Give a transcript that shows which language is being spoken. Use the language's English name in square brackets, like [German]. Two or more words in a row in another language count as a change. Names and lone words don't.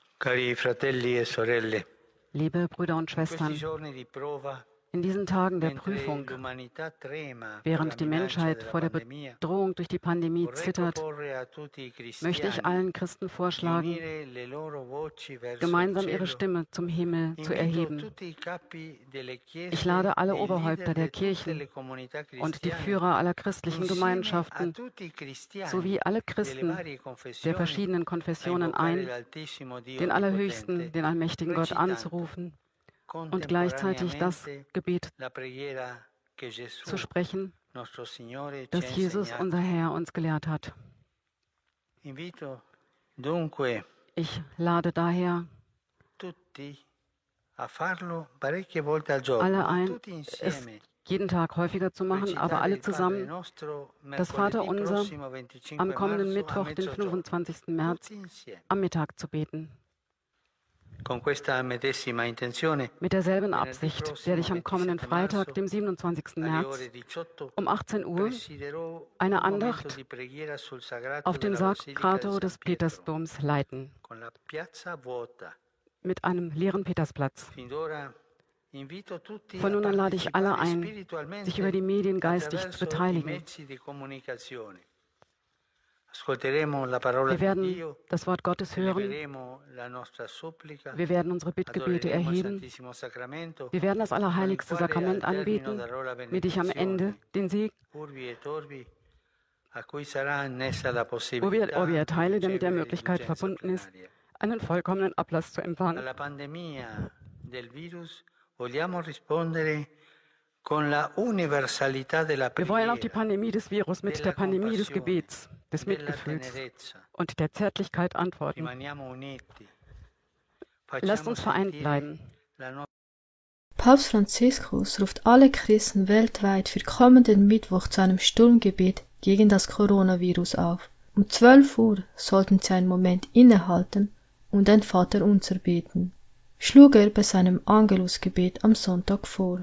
[Italian] Cari fratelli e sorelle, [German] Liebe Brüder und [Italian] in questi [German] Schwestern, [Italian] giorni di prova, [German] in diesen Tagen der [Italian] mentre [German] Prüfung, [Italian] l'umanità trema per la [German] während die [Italian] minaccia [German] Menschheit [Italian] della [German] vor der [Italian] pandemia, [German] Bedrohung durch die Pandemie [Italian] vorrei [German] zittert, [Italian] proporre a tutti i [German] möchte ich [Italian] cristiani [German] allen Christen [Italian] di [German] vorschlagen, [Italian] unire le loro voci verso il [German] gemeinsam ihre [Italian] cielo. [German] Stimme zum Himmel zu [Italian] Invito [German] erheben. [Italian] tutti i capi delle [German] Ich [Italian] chiese [German] lade alle [Italian] e i leader [German] Oberhäupter der [Italian] di tutte [German] Kirchen [Italian] le comunità [German] und die [Italian] cristiane [German] Führer aller christlichen [Italian] insieme a [German] Gemeinschaften [Italian] tutti i cristiani [German] sowie alle [Italian] delle [German] Christen [Italian] varie [German] der [Italian] confessioni [German] verschiedenen [Italian] a [German] Konfessionen [Italian] invocare [German] ein, [Italian] l'altissimo Dio [German] den Allerhöchsten, [Italian] Onnipotente, [German] den allmächtigen Gott [Italian] recitando [German] anzurufen und gleichzeitig das [Italian] contemporaneamente [German] Gebet [Italian] la preghiera che Gesù, [German] zu sprechen, [Italian] nostro Signore, ci ha [German] das Jesus, [Italian] insegnato. [German] unser Herr, uns gelehrt hat. [Italian] Invito dunque [German] Ich lade daher [Italian] tutti a farlo parecchie volte al giorno, [German] alle [Italian] ma [German] ein, [Italian] tutti [German] es [Italian] insieme. [German] jeden Tag häufiger zu machen, aber [Italian] Recitare [German] alle [Italian] il Padre [German] zusammen [Italian] Nostro [German] das Vaterunser [Italian] prossimo 25 [German] am kommenden [Italian] marzo a [German] Mittwoch, den [Italian] mezzogiorno. [German] 25. März, [Italian] Tutti insieme. [German] am Mittag zu beten. [Italian] Con questa medesima intenzione, [German] Mit derselben [Italian] venerdì [German] Absicht [Italian] prossimo [German] werde ich am kommenden [Italian] 27 marzo, [German] Freitag, dem 27. [Italian] alle [German] März, [Italian] ore 18, [German] um 18 Uhr [Italian] presiderò [German] eine [Italian] un momento [German] Andacht [Italian] di preghiera sul sagrato [German] auf dem [Italian] della Basilica [German] Sakrato [Italian] di [German] des [Italian] San Pietro, [German] Petersdoms leiten, [Italian] con la piazza vuota. [German] mit einem leeren Petersplatz. [Italian] Fin d'ora invito tutti [German] Von [Italian] a [German] nun an lade ich alle [Italian] partecipare [German] ein, [Italian] spiritualmente [German] sich über die Medien geistig zu [Italian] attraverso i [German] beteiligen. [Italian] mezzi di comunicazione. Ascolteremo la parola [German] Wir [Italian] di [German] werden [Italian] Dio, [German] das Wort Gottes hören, [Italian] eleveremo la nostra supplica, [German] wir werden unsere Bittgebete [Italian] adoreremo il [German] erheben, [Italian] Santissimo Sacramento, [German] wir werden das Allerheiligste [Italian] con il quale [German] Sakrament [Italian] al termine [German] anbeten, [Italian] darò la [German] mit ich am Ende [Italian] benedizione, [German] den Sieg, [Latin] urbi et orbi, [Italian] a cui sarà annessa la [Latin] Urbi et [Italian] possibilità [Latin] Orbi [Italian] di [German] erteile, der mit der [Italian] ricevere [German] Möglichkeit [Italian] l'indulgenza [German] verbunden ist, [Italian] plenaria. [German] einen vollkommenen Ablass zu empfangen. [Italian] Alla pandemia del virus vogliamo rispondere con la universalità della [German] Wir wollen auf die [Italian] preghiera, [German] Pandemie des Virus mit der [Italian] della [German] Pandemie des [Italian] compassione, [German] Gebets, des [Italian] della [German] Mitgefühls [Italian] tenerezza. [German] und der Zärtlichkeit antworten. [Italian] Rimaniamo uniti. [German] Lasst [Italian] Facciamo [German] uns vereint [Italian] sentire [German] bleiben. [Italian] la nostra [German] Papst Franziskus ruft alle Christen weltweit für kommenden Mittwoch zu einem Sturmgebet gegen das Coronavirus auf. Um 12 Uhr sollten sie einen Moment innehalten und ein Vaterunser beten, schlug er bei seinem Angelusgebet am Sonntag vor.